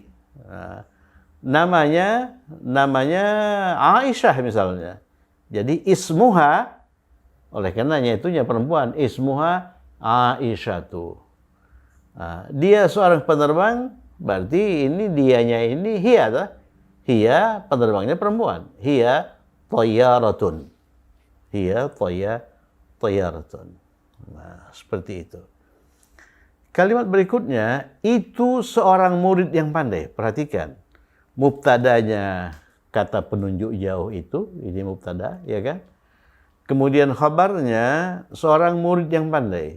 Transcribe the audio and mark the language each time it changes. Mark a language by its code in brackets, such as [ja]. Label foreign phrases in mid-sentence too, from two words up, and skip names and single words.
[id] Namanya Aisyah misalnya. Jadi ismuha, oleh karenanya itunya perempuan, [ar] اسمها عائشة. [id] Dia seorang penerbang, berarti ini dianya ini hiya. Hiya penerbangnya perempuan. [ar] هي طيارة. هي طيارة. [id] Nah, seperti itu. Kalimat berikutnya, itu seorang murid yang pandai. Perhatikan. Mubtadanya kata penunjuk jauh itu, ini mubtada, ya kan? Kemudian khabarnya seorang murid yang pandai.